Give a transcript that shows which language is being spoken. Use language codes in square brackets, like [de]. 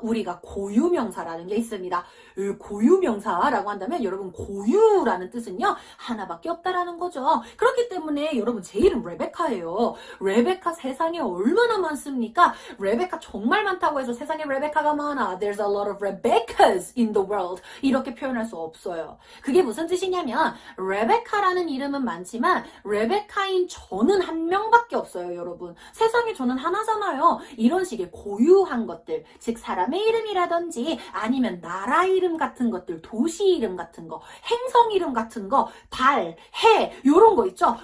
[ko] 우리가 고유명사라는 게 있습니다. 고유명사라고 한다면 여러분 고유라는 뜻은요. 하나밖에 없다라는 거죠. 그렇기 때문에 여러분 제 이름 레베카예요. 레베카 세상에 얼마나 많습니까? 레베카 정말 많다고 해서 세상에 레베카가 많아. [en] There's a lot of Rebeccas in the world. [ko] 이렇게 표현할 수 없어요. 그게 무슨 뜻이냐면 레베카라는 이름은 많지만 레베카인 저는 한 명밖에 없어요, 여러분. 세상에 저는 하나잖아요. 이런 식의 고유한 것들, 즉 사람의 이름이라든지 아니면 나라 이름 같은 것들, 도시 이름 같은 거, 행성 이름 같은 거, 달, 해 요런 거 있죠?